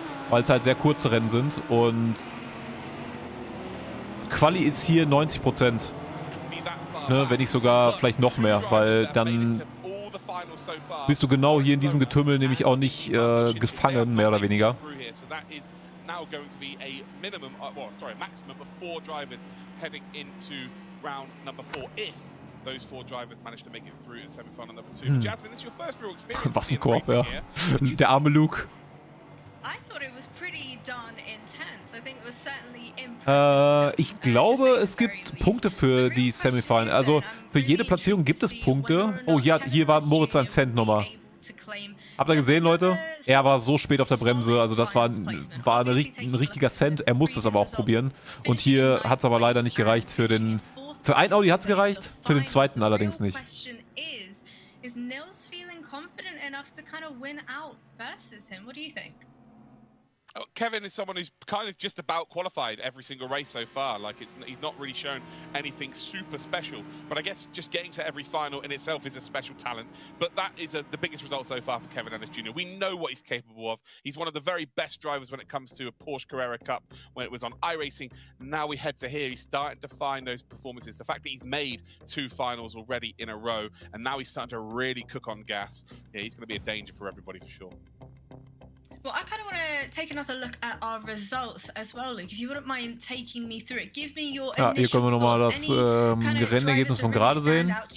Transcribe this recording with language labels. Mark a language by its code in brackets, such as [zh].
[de] Weil es halt sehr kurze Rennen sind. Und Quali ist hier 90%. Ne? Wenn nicht sogar vielleicht noch mehr. Weil dann bist du genau hier in diesem Getümmel nämlich auch nicht gefangen, mehr oder weniger. [en] Now going to be a maximum of 4 drivers heading into round number 4 if those 4 drivers manage to make it through in semi-final number 2. Jasmine, this is your first real experience. [de] Was ein Korb, ja. Der arme Luke. [en] I thought it was pretty darn intense. I think it was certainly impressive. [de] Ich glaube, es gibt Punkte für die Semifinal. Also für jede Platzierung gibt es Punkte. Oh ja, hier war Moritz sein Cent nochmal. Habt ihr gesehen, Leute? Er war so spät auf der Bremse, also das war ein richtiger Cent. Er musste es aber auch probieren. Und hier hat es aber leider nicht gereicht für den... Für ein Audi hat es gereicht, für den zweiten allerdings nicht. [en] Is Nils feeling confident enough to kind of win out versus him? What do you think? Kevin is someone who's kind of just about qualified every single race so far. Like he's not really shown anything super special. But I guess just getting to every final in itself is a special talent. But that is the biggest result so far for Kevin Ennis Jr. We know what he's capable of. He's one of the very best drivers when it comes to a Porsche Carrera Cup, when it was on iRacing. Now we head to here. He's starting to find those performances. The fact that he's made 2 finals already in a row, and now he's starting to really cook on gas. Yeah, he's going to be a danger for everybody for sure. Well, I kind of want to take another look at our results as well, Luke. If you wouldn't mind taking me through it, give me your [de] hier können wir nochmal das Rennergebnis von gerade sehen.